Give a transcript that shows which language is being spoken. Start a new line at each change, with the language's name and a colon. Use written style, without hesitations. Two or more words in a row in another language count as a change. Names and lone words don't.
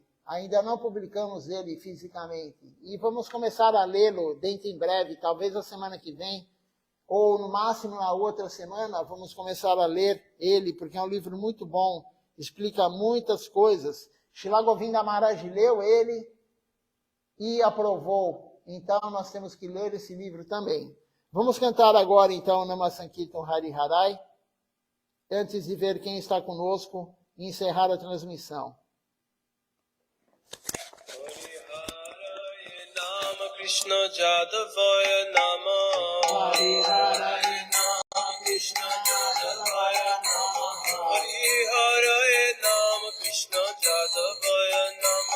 Portuguese: Ainda não publicamos ele fisicamente. E vamos começar a lê-lo dentro em breve, talvez a semana que vem, ou no máximo na outra semana, vamos começar a ler ele, porque é um livro muito bom, explica muitas coisas. Srila Govinda Maharaj leu ele e aprovou. Então nós temos que ler esse livro também. Vamos cantar agora então Nama Sankirtan Hari Harai, antes de ver quem está conosco e encerrar a transmissão.
Sanskrit: कृष्ण जदवाय नम हरि हरे नम कृष्ण जदवाय नम हरि हरे नम कृष्ण जदवाय नम